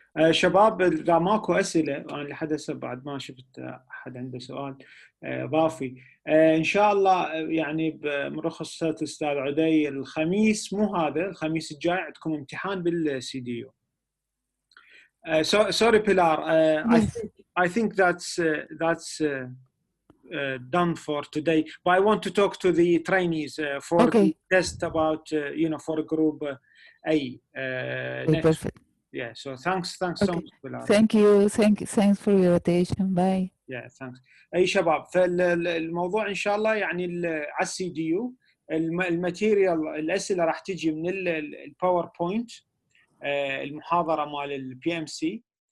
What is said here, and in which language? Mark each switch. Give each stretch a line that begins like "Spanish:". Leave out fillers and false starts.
Arabic: شباب اذا ماكو اسئله، انا لحد هسه بعد ما شفت احد عنده سؤال اضافي، ان شاء الله يعني برخص الاستاذ عدي الخميس، مو هذا الخميس الجاي عندكم امتحان بالسي دي يو.
English: Sorry Pilar, I think that's done for today, but I want to talk to the trainees for the test about for group A next. Perfect. Yeah, so thanks so much Pilar. Thanks for your attention. Bye. Yeah, thanks.
Arabic: اي شباب، فالموضوع ان شاء الله يعني على السي دي يو الماتيريال، الاسئله راح تجي من الباوربوينت، المحاضره مال البي ام سي،